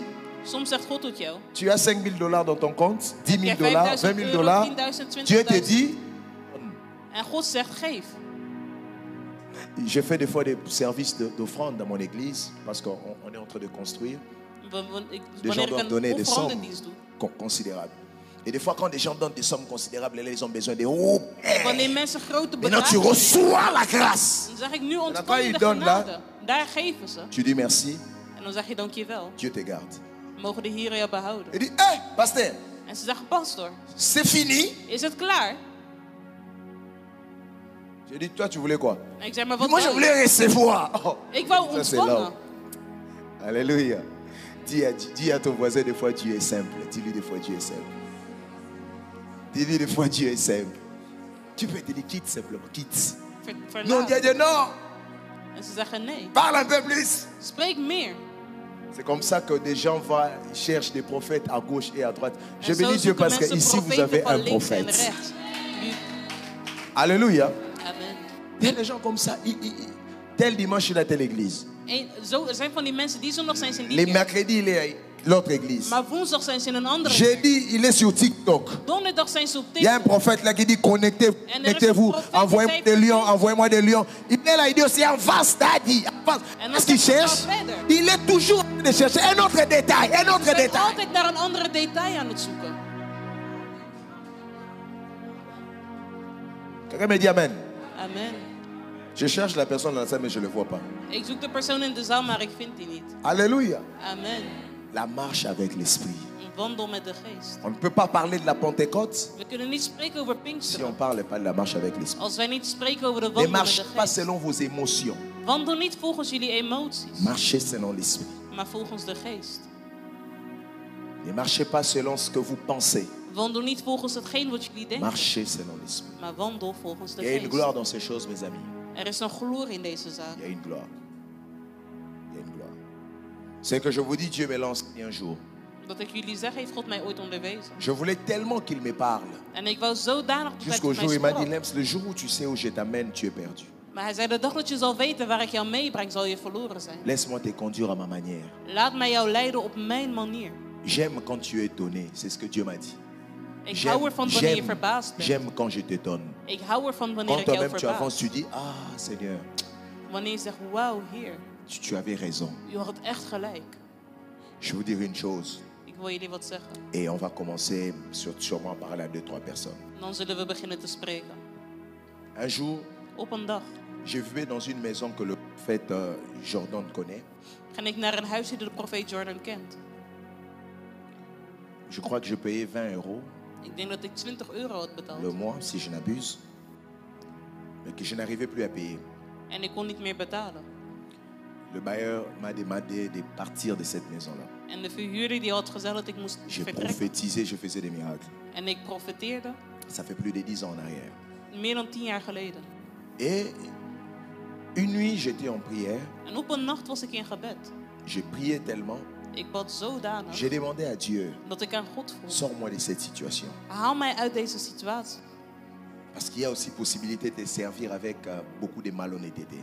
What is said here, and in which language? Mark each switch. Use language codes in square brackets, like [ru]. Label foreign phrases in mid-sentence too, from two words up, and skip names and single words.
[nl] Soms zegt God tot jou. [fr] tu as 5 000 $, dans ton compte, 10 000 [nl] Heb jij [fr] $, 20 [nl] €5000, [fr] 000 $. [nl] 10.000, [fr] Dieu te [nl] 20.000. [fr] dit, [nl] En God zegt geef. [fr] je fais des fois des services d'offrande dans mon église parce qu'on est en train de construire. Des gens [nl] Wanneer ik [fr] doivent donner [nl] een [fr] des sommes [nl] offerandedienst doe. [fr] considérables. Et des fois, quand des gens donnent des sommes considérables, là, ils ont besoin de oh, [nl] Wanneer mensen grote [fr] maintenant tu [nl] bedragen [fr] reçois la grâce. [nl] dan zeg ik nu ontvang [fr] quand [nl] je [fr] ils [nl] de [fr] donnent là- [nl] genade. Daar geven ze. [fr] Tu dis merci, [nl] En dan zeg je dankjewel. [fr] Dieu te garde. [nl] Mogen de Heer jou behouden. [fr] Il dit, hé, pasteur, [nl] En ze zeggen, pastor, [fr] c'est fini. [nl] is het klaar? [fr] Je dis, toi, tu voulais quoi? [nl] En ik zeg, maar wat [fr] Moi, je [nl] wou je? [fr] voulais recevoir. Oh. [nl] Ik wou [fr] Ça, c'est [nl] ontvangen. [fr] là. Alléluia. Dis à ton voisin, des fois, Dieu est simple. Dis-lui, des fois, Dieu est simple. Dis-lui, des fois, Dieu est simple. Tu peux te dire, quitte simplement, quitte. Non, Dieu dit non. [nl] En ze zeggen nee. [fr] Parle un peu plus. [nl] Spreek meer. [fr] C'est comme ça que des gens cherchent des prophètes à gauche et à droite. Je [nl] En zo [fr] bénis Dieu [nl] zoeken [fr] parce que [nl] mensen [fr] ici vous [nl] profeten [fr] avez [nl] van [fr] un [nl] links en [fr] prophète. [nl] rechts. [fr] Alléluia. Amen. Il y a des gens comme ça. Tel dimanche, il est à telle église. [nl] Er zijn van die mensen die zondag zijn ze in die [fr] Les [nl] kerk. [fr] mercredis, il est à l'autre église. [nl] Maar woensdag zijn ze in een andere kerk. [fr] Jeudi, il est sur TikTok. [nl] Donderdag zijn ze op [fr] Il y a un [nl] TikTok. [fr] prophète là qui dit connectez-vous, prophète envoyez-moi qui des dit, lions, envoyez-moi des lions. Il est là, il dit aussi avance, daddy, avance. [nl] En dan [fr] Qu'est-ce qu'il [nl] zegt hij, [fr] cherche? [nl] ga verder. [fr] Il est toujours en train de chercher un autre détail, un autre [nl] Je bent [fr] détail. [nl] altijd naar een andere detail aan het zoeken. [fr] Quelqu'un me dit amen. Amen. Je cherche la personne dans la salle, mais je ne le vois pas. [nl] Ik zoek de persoon in de zaal, maar ik vind die niet. [fr] Alléluia. Amen. La marche avec l'esprit. [nl] Een wandel met de geest. [fr] On ne peut pas parler de la Pentecôte [nl] We kunnen niet spreken over [fr] si on ne [nl] Pinksteren [fr] parle pas de la marche avec l'esprit. [nl] als wij niet spreken over de [fr] Ne [nl] wandel met [fr] marchez [nl] de [fr] pas [nl] geest. [fr] selon vos émotions. [nl] Wandel niet volgens jullie emoties, [fr] Marchez selon l'esprit. [nl] maar volgens de geest. [fr] Ne marchez pas selon ce que vous pensez. [nl] Wandel niet volgens hetgeen wat jullie denken, [fr] Marchez selon l'esprit. [nl] maar wandel volgens de [fr] Il y a une [nl] geest. [fr] gloire dans ces choses, mes amis. [nl] Er is een glorie in deze zaak. [fr] Il y a une gloire. Il y a une gloire. C'est que je vous dis, Dieu me lance un jour. [nl] Dat ik jullie zeg, heeft God mij ooit onderwezen. [fr] Je voulais tellement qu'il me parle. [nl] En ik wou zodanig dat hij [fr] Jusqu'au [nl] tot [fr] jour où [nl] mij [fr] il m'a dit, [nl] sprak. [fr] Lems, le jour où tu sais où je t'amène, tu es perdu. [nl] Maar hij zei, de dag dat je zal weten waar ik jou meebreng, zal je verloren zijn. [fr] Laisse-moi te conduire à ma manière. [nl] Laat mij jou leiden op mijn manier. [fr] J'aime quand tu es donné. C'est ce que Dieu m'a dit. [nl] Ik hou ervan wanneer je verbaasd bent. [fr] J'aime quand je te donne. [nl] Ik hou ervan wanneer [fr] Quand [nl] ik jou [fr] toi-même tu avances, [nl] verbaas. [fr] tu dis, ah Seigneur, [nl] Wanneer je zegt, wauw, Heer, [fr] tu avais raison. [nl] u had echt gelijk. [fr] Je vous dire une chose. [nl] Ik wil jullie wat zeggen. [fr] Et on va commencer sûrement à parler à 2-3 personnes. [nl] Dan zullen we beginnen te spreken. [fr] Un jour, [nl] Op een dag [fr] je vivais dans une maison que le prophète Jordan connaît. [nl] ging ik naar een huis die de profeet Jordan kent. [fr] Je crois que je payais 20 euros [nl] Ik denk dat ik 20 euro had betaald. [fr] le mois, si je n'abuse. Mais que je n'arrivais plus à payer. [nl] En ik kon niet meer betalen. [fr] Le bailleur m'a demandé de partir de cette maison-là. [nl] En de verhuurder die had gezegd dat ik moest [fr] J'ai [nl] vertrekken. [fr] prophétisé, je faisais des miracles. [nl] En ik profeteerde [fr] Ça fait plus de 10 ans en arrière. [nl] meer dan 10 jaar geleden. [fr] Et une nuit, j'étais en prière. [nl] En op een nacht was ik in gebed. [fr] J'ai prié tellement. [nl] Ik bad zodanig [fr] J'ai demandé à Dieu, [nl] dat ik aan God vroeg. [fr] sors-moi de cette situation. [nl] Haal mij uit deze situatie. [fr] Parce qu'il y a aussi possibilité de servir avec beaucoup de malhonnêteté.